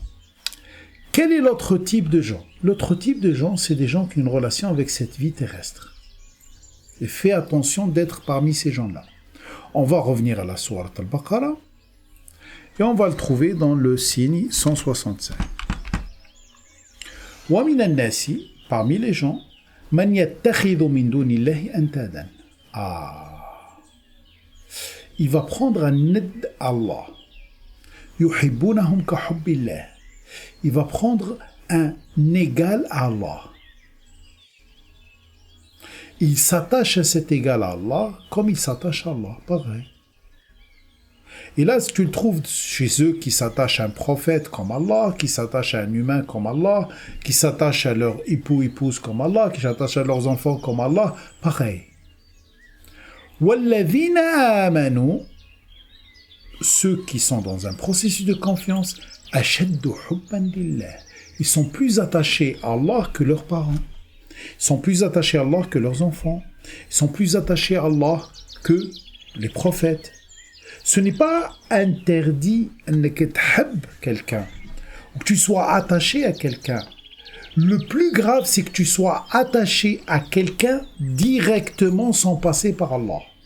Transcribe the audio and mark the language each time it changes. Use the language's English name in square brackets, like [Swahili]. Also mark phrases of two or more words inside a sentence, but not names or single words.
[French] Quel est l'autre type de gens? L'autre type de gens, c'est des gens qui ont une relation avec cette vie terrestre. Et fais attention d'être parmi ces gens-là. On va revenir à la sourate Al-Baqarah. Et on va le trouver dans le signe 165. [Arabic] ومن الناس, [French] parmi les gens, [Arabic] من يتخذ من دون الله أندادا. [French] Il va prendre un aide à Allah. [Arabic] يحبونهم كحب الله. [French] Il va prendre un égal à Allah. Il s'attache à cet égal à Allah comme il s'attache à Allah, pareil. Et là, tu le trouves chez eux qui s'attachent à un prophète comme Allah, qui s'attachent à un humain comme Allah, qui s'attachent à leur épouse comme Allah, qui s'attachent à leurs enfants comme Allah, pareil. [Arabic] وَالَّذِينَ آمَنُوا, [French] ceux qui sont dans un processus de confiance, [Arabic] أَشَدُّ حُبًّا لِلَّهِ. [French] Ils sont plus attachés à Allah que leurs parents. Ils sont plus attachés à Allah que leurs enfants. Ils sont plus attachés à Allah que les prophètes. Ce n'est pas interdit que tu aimes quelqu'un, ou que tu sois attaché à quelqu'un, Le plus grave, c'est que tu sois attaché à quelqu'un directement sans passer par Allah.